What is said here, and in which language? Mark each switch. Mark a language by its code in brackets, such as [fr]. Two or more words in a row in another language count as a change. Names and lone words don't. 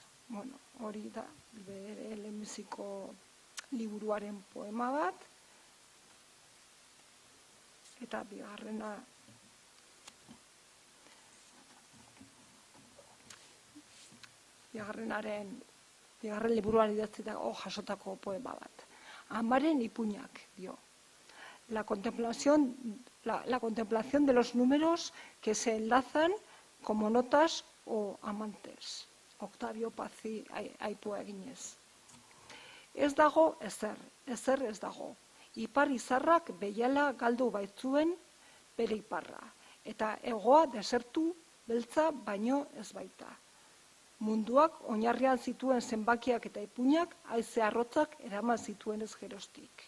[eu] Bueno, hori da bere lehenbiziko liburuaren poema bat, eta bigarren liburuan idatzitako jasotako poema bat. Amaren ipuinak, dio. [es] La contemplación de los números que se enlazan como notas o amantes. [eu] Octavio Pazzi aipua eginez. Ez dago ezer ez dago. Ipar izarrak behiala galdu baitzuen bere iparra. Eta hegoa desertu beltza baino ez baita. Munduak oinarrian zituen zenbakiak eta ipuinak haize arrotzak eraman zituen ez geroztik.